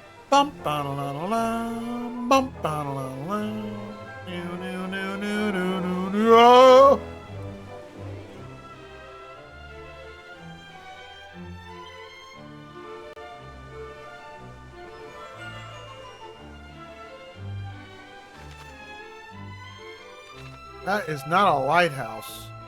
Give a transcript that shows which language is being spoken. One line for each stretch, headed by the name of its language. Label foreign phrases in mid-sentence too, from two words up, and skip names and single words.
English: Bum ba la la la, bum ba la la la. No no no no no no no. That is not a lighthouse.